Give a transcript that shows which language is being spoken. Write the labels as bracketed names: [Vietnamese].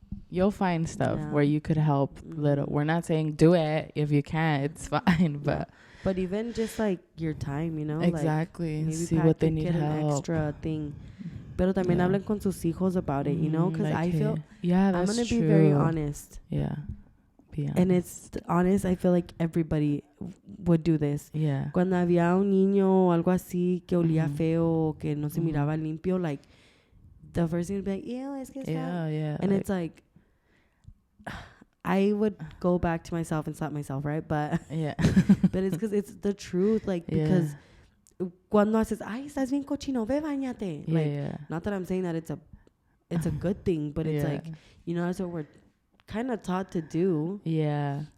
[English] You'll find stuff where you could help little. We're not saying do it. If you can't, it's fine. But even just like your time, you know. Exactly. Like maybe see what they need help. An extra thing. [Spanish] Pero también hablen con sus hijos [English] about it, you know, because I feel, I'm going to be very honest. Yeah. Be honest. And it's honest, I feel like everybody would do this. Yeah. [Spanish] Cuando había un niño o algo así que olía feo, o que no se miraba limpio, [English] like, the first thing would be like, ew, [Spanish] es que está. [English] Yeah. And it's like, I would go back to myself and slap myself, right? But, but it's because it's the truth, like, because [Spanish] cuando haces, ay, estás bien cochino, ve, bañate. [English] Like, not that I'm saying that it's a good thing, but it's like, you know, that's what we're kind of taught to do. Yeah.